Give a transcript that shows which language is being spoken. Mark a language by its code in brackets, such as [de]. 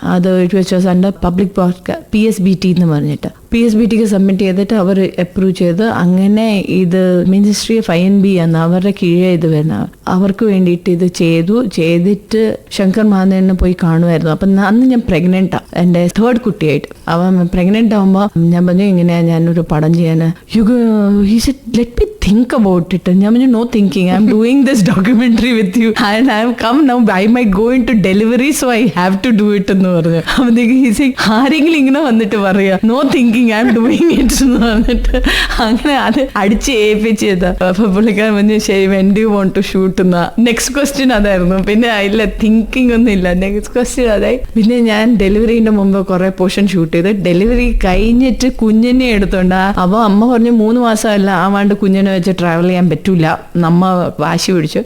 [ml] അത് [en] it was under public [ml] PSBT എന്ന് പറഞ്ഞിട്ട് PSBTക്ക് സബ്മിറ്റ് ചെയ്തിട്ട് അവർ അപ്രൂവ് ചെയ്ത് അങ്ങനെ ഇത് മിനിസ്ട്രി ഓഫ് INB ആണ് അവരുടെ കീഴേ ഇത് വരുന്ന. അവർക്ക് വേണ്ടിയിട്ട് ഇത് ചെയ്തിട്ട് ശങ്കർ മഹാദേവനെ പോയി കാണുമായിരുന്നു. അപ്പം അന്ന് ഞാൻ പ്രഗ്നൻ്റാ, എൻ്റെ 3rd കുട്ടിയായിട്ട്. അവൻ പ്രഗ്നൻ്റ് ആകുമ്പോൾ ഞാൻ പറഞ്ഞു ഇങ്ങനെ ഞാനൊരു പടം ചെയ്യാൻ. [en] He said, let me think about it. [ml] ഞാൻ പറഞ്ഞു [en] no thinking, I'm doing this documentary with you and I have come now, I might go into delivery so I have to do it [ml] എന്ന് പറഞ്ഞു. അപ്പോഴത്തേക്ക് [en] he said [ml] ആരെങ്കിലും ഇങ്ങനെ വന്നിട്ട് പറയാ [en] no thinking I'm doing it [ml] എന്ന് പറഞ്ഞിട്ട് അങ്ങനെ അത് അടിച്ച് ഏൽപ്പിച്ചത്. അപ്പൊ പുള്ളിക്കാരൻ പറഞ്ഞു ശരി [en] when do you want to shoot [ml] എന്ന നെക്സ്റ്റ് ക്വസ്റ്റ്യൻ അതായിരുന്നു. പിന്നെ ഇല്ല തിങ്കിങ് ഒന്നും ഇല്ല, നെക്സ്റ്റ് ക്വസ്റ്റ്യൻ അതായി. പിന്നെ ഞാൻ ഡെലിവറിന്റെ മുമ്പ് കുറെ പോർഷൻ ഷൂട്ട് ചെയ്ത് ഡെലിവറി കഴിഞ്ഞിട്ട് കുഞ്ഞിനെ എടുത്തോണ്ട് അപ്പൊ അമ്മ പറഞ്ഞു 3 മാസമല്ല ആവാണ്ട് കുഞ്ഞിനെ വെച്ച് ട്രാവൽ ചെയ്യാൻ പറ്റൂല, നമ്മ വാശി പിടിച്ചു.